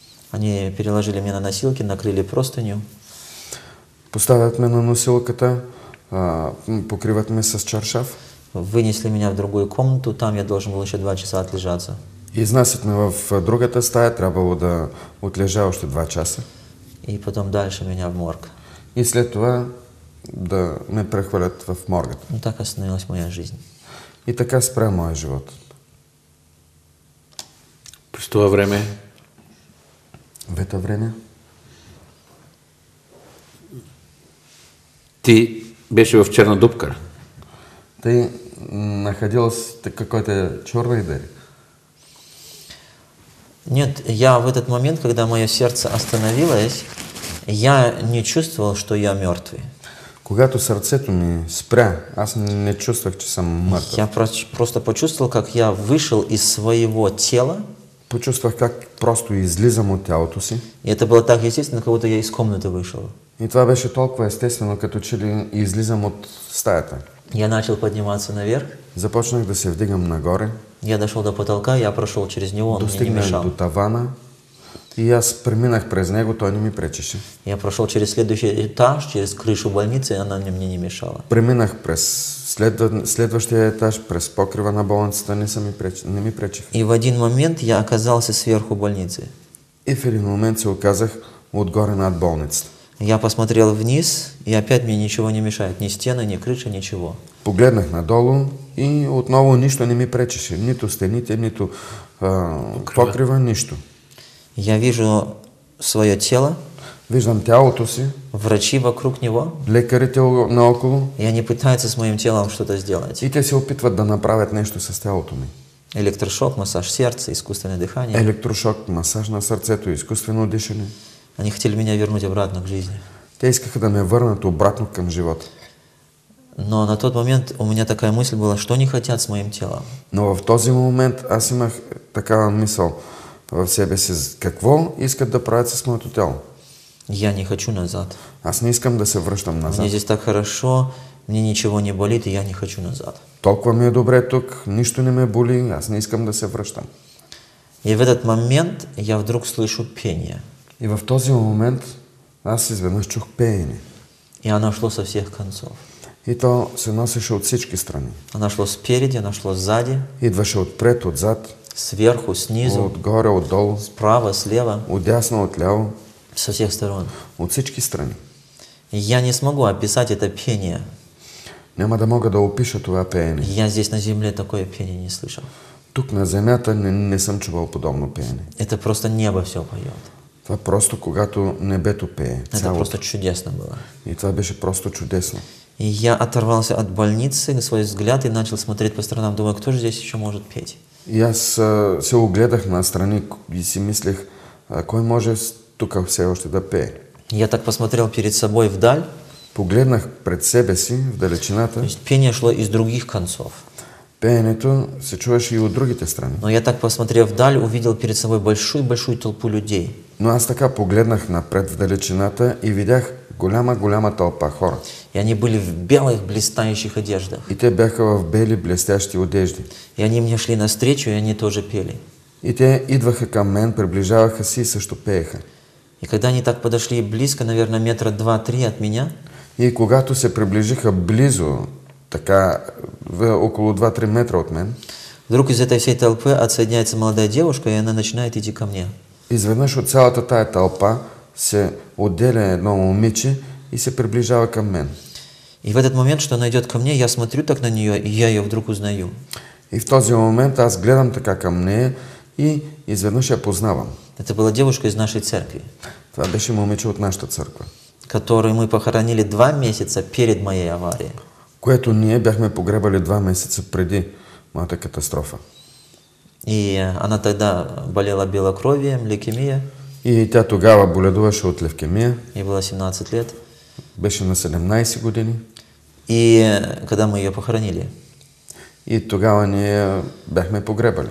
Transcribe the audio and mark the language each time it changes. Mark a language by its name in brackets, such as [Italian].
[Russian] Они переложили меня на носилки, накрыли простыню. [Bulgarian] Поставят ме на носилката, покриват ме с чаршаф. [Russian] Вынесли меня в другую комнату, там я должен был еще 2 часа отлежаться. [Bulgarian] Изнасят ме в другата стая, трябвало да отлежа още 2 часа. [Russian] И потом дальше меня в морг. [Bulgarian] И след това да ме прехвърлят в моргата. [Russian] Ну так остановилась моя жизнь. [Bulgarian] И така спря моя живот. През това време? [Russian] В это време? [Bulgarian] Ти беше в черна дупка. [Russian] Ты находилась в какой-то черной дыре? Нет, я в этот момент, когда мое сердце остановилось, я не чувствовал, что я мертвый. [Bulgarian] Когато сърцето ми спря, аз не чувствах, че съм мъртъв. [Russian] Я просто почувствовал, как я вышел из своего тела. [Bulgarian] Почувствах как просто излизам от тялото си. [Russian] И это было так естественно, как будто я из комнаты вышел. [Bulgarian] И това беше толкова естествено, като че ли излизам от стаята. [Russian] Я начал подниматься наверх. [Bulgarian] Започнах да се вдигам нагоре. [Russian] Я дошел до потолка, я прошел через него, он мне не [Bulgarian] Достигнах [Russian] мешал. [Bulgarian] до тавана и аз преминах през него, той не ми пречеше. [Russian] Я прошел через следующий этаж, через крышу больницы, и она мне не мешала. [Bulgarian] Преминах през следващия етаж, през покрива на болницата, не ми пречеха. [Russian] И в один момент я оказался сверху больницы. [Bulgarian] И в един момент се оказах отгоре над болницата. [Russian] Я посмотрел вниз, и опять мне ничего не мешает. Ни стены, ни крыша, ничего. [Bulgarian] Погледнах надолу и отново нищо не ми пречеше. Нито стените, нито покрива, нищо. [Russian] Я вижу свое тело, [Bulgarian] Виждам тялото си, [Russian] врачи вокруг него, [Bulgarian] лекарите наоколо [Russian] и они пытаются с моим телом что-то сделать. [Bulgarian] и те се опитват да направят нещо с тялото ми. [Russian] Электрошок, массаж сердца, искусственное дыхание. [Bulgarian] Електрошок, масаж на сърцето, изкуствено дишане. [Russian] Они хотели меня вернуть обратно к жизни. [Bulgarian] Те искаха да ме върнат обратно към живота. [Russian] Но на тот момент у меня такая мысль была, что они хотят с моим телом. [Bulgarian] Но в този момент аз имах такава мисъл в себе си. Какво искат да правят с моето тяло? [Russian] Я не хочу назад. [Bulgarian] Аз не искам да се връщам назад. [Russian] Мне здесь так хорошо, мне ничего не болит, и я не хочу назад. [Bulgarian] Толкова ми е добре тук, нищо не ме боли, аз не искам да се връщам. [Russian] И в этот момент я вдруг слышу пение. [Bulgarian] И в този момент аз изведнъж чух пеене. [Russian] И оно шло со всех концов. [Bulgarian] И то се носеше от всички страни. [Russian] Оно шло спереди, оно шло сзади, [Bulgarian] Идваше отпред, отзад, [Russian] сверху, снизу, [Bulgarian] отгоре, отдолу, [Russian] справа, слева, [Bulgarian] отдясно, отляво, [Russian] со всех сторон. [Bulgarian] от всички страни. [Russian] Я не смогу описать это пение. [Bulgarian] Няма да мога да опиша това пеене. [Russian] Я здесь на земле такое пение не слышал. [Bulgarian] Тук на земята не съм чувал подобно пеене. [Russian] Это просто небо все поет. [Bulgarian] Това просто когато небето пее. [Russian] Это [Bulgarian] Цялото. [Russian] просто чудесно было. [Bulgarian] И това беше просто чудесно. [Russian] И я оторвался от больницы, на свой взгляд, и начал смотреть по сторонам. Думаю, кто же здесь еще может петь? [Bulgarian] И аз се огледах настрани и си мислех, кой може тук все още да пее. [Russian] Я так посмотрел перед собой вдаль. [Bulgarian] Погледнах пред себе си, в далечината. [Russian] То есть пение шло из других концов. [Bulgarian] Пеенето се чуваше и от другите страни. [Russian] Но я так, посмотрев вдаль, увидел перед собой большую-большую толпу людей. [Bulgarian] Но аз така погледнах напред в далечината и видях голяма тълпа хора. [Russian] И они были в белых блистающих одеждах. [Bulgarian] И те бяха в бели блестящи одежди. [Russian] И они мне шли навстречу, и они тоже пели. [Bulgarian] И те идваха към мен, приближаваха се и също пееха. [Russian] И когда они так подошли близко, наверное, метра 2-3 от меня, [Bulgarian] И когато се приближиха близо, така около 2-3 метра от мен, [Russian] вдруг из этой всей толпы отсоединяется молодая девушка, и она начинает идти ко мне. [Bulgarian] изведнъж от цялата тая тълпа се отделя едно момиче и се приближава към мен. [Russian] И в этот момент, что она идет ко мне, я смотрю так на нее, и я ее вдруг узнаю. [Bulgarian] И в този момент аз гледам така към нея и изведнъж я познавам. [Russian] Это была девушка из нашей церкви, [Bulgarian] Това беше момиче от нашата църква, [Russian] которую мы похоронили 2 месяца перед моей аварией. [Bulgarian] което ние бяхме погребали 2 месеца преди моята катастрофа. [Russian] И она тогда болела белокровием, лейкемия, [Bulgarian] И тя тогава боледуваше от левкемия, [Russian] ей было 17 лет. [Bulgarian] беше на 17 години. [Russian] И когда мы ее похоронили, [Bulgarian] И тогава ние бяхме погребали.